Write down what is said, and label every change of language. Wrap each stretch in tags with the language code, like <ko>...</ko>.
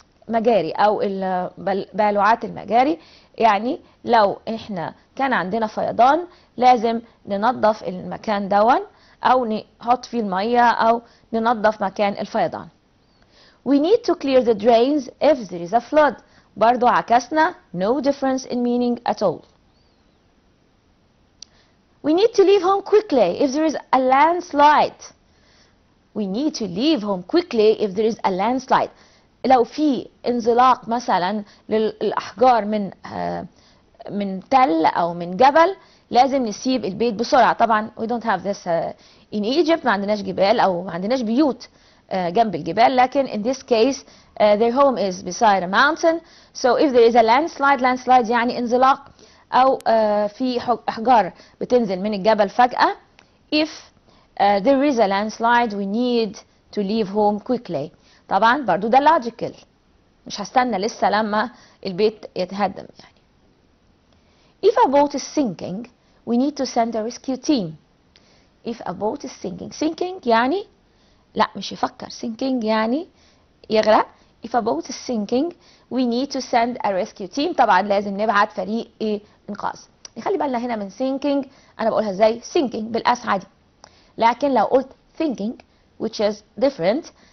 <ar>المجاري أو بلوعات المجاري. يعني لو احنا كان عندنا فيضان لازم ننظف المكان دون، أو نحط فيه المية، أو ننظف مكان الفيضان.</ar> <en>We need to clear the drains if there is a flood.</en> <ar>برضو عكسنا</ar> <en>no difference in meaning at all. We need to leave home quickly if there is a landslide. We need to leave home quickly if there is a landslide.</en> <ar>لو في انزلاق مثلا للأحجار من تل أو من جبل لازم نسيب البيت بسرعة. طبعا</ar> <en>we don't have this in Egypt،</en> <ar>ما عندناش جبال أو ما عندناش بيوت جنب الجبال، لكن</ar> <en>in this case their home is beside a mountain. So if there is a landslide</en> <ar>يعني انزلاق أو في أحجار بتنزل من الجبل فجأة.</ar> <en>If there is a landslide we need to leave home quickly.</en> <ar>طبعا برضو ده logical، مش هستنى لسه لما البيت يتهدم يعني.</ar> <en>If a boat is sinking we need to send a rescue team. If a boat is sinking</en> <ar>يعني لا مش يفكر،</ar> <en>sinking</en> <ar>يعني يغرق.</ar> <en>If a boat is sinking we need to send a rescue team.</en> <ar>طبعا لازم نبعت فريق انقاذ. نخلي بالنا هنا من sinking، انا بقولها ازاي؟ sinking بالاس عادي، لكن لو قلت thinking</ar> <en>which is different.</en>